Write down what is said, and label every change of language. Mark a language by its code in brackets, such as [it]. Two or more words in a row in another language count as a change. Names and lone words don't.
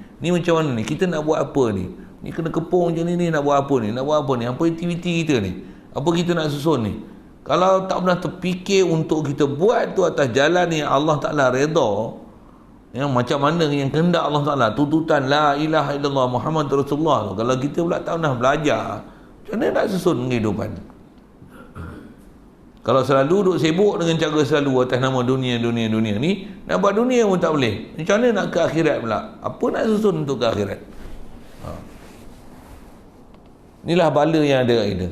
[ms] Ni macam mana ni? Kita nak buat apa ni? Ni kena kepung je ni, nak buat apa ni? Nak buat apa ni? Apa aktiviti kita ni? Apa kita nak susun ni? Kalau tak pernah terfikir untuk kita buat tu atas jalan yang [ar] Allah Ta'ala [ms] redha, yang macam mana yang kehendak [ar] Allah Ta'ala, [ms] tuntutan [ar] la ilaha illallah Muhammad Rasulullah [ms] tu, kalau kita pula tak pernah belajar, macam mana nak susun kehidupan? Kalau selalu duduk sibuk dengan cara selalu atas nama dunia ni, nak buat dunia pun tak boleh, macam mana nak ke akhirat pula? Apa nak susun untuk ke akhirat? Inilah bala yang ada kat kita.